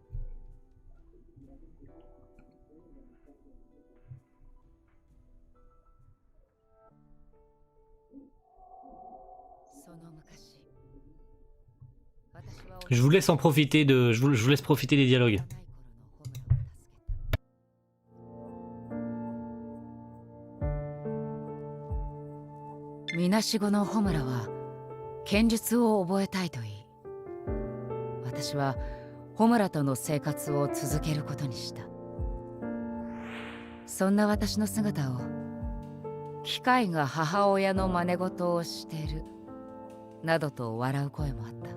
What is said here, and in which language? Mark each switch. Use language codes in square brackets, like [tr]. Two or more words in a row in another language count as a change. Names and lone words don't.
[fr] Je vous laisse en profiter je vous laisse profiter des dialogues. [ja] 孤児のホムラは剣術を覚えたいと言い、私はホムラとの生活を続けることにした。そんな私の姿を機械が母親の真似事をしてるなどと笑う声もあった。